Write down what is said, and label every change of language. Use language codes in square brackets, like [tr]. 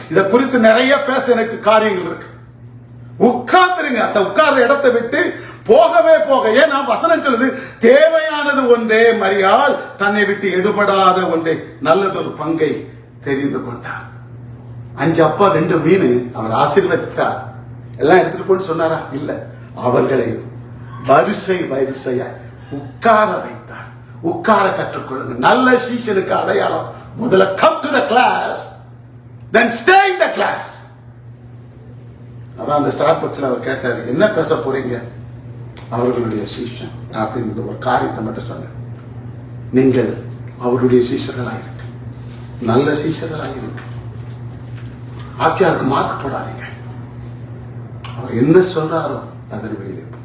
[ta] இதை குறித்து நிறைய பேச எனக்கு காரியங்கள் இருக்கு. உட்கார்ந்துருங்க, அந்த உட்கார்ற இடத்தை விட்டு போகவே ஏன் நான் வசனம் சொல்லுது, தேவையானது ஒன்றே, மரியாள் தன்னை விட்டு எடுபடாத ஒன்றே, நல்லதொரு பங்கை தெரிந்து கொண்டார். 5 அப்பா 2 மீன் அவர் ஆசீர்வதித்தார். எல்லாம் எடுத்துட்டு போன்னு சொன்னாரா? இல்ல, அவர்களை வரிசையா உட்கார வைத்தார். உட்கார கற்றுக்கொள்ளுங்க. நல்ல சீஷனுக்கு அடையாளம், முதல்ல [en] come to the class, [ta] then stay in the class. அதான் அந்த ஸ்டார்பக்ஸ்ல அவர் கேட்டாரு, என்ன பேச போறீங்க? அவர்களுடைய சீஷன் அப்படின்னு ஒரு காரியத்தை மட்டும் சொன்ன. நீங்கள் அவருடைய சீஷர்களாயிருங்க, நல்ல சீஷர்களாயிருங்க. வாத்தியாருக்கு மார்க் போடாதீங்க, அவர் என்ன சொல்றாரோ அதன் வெளியே.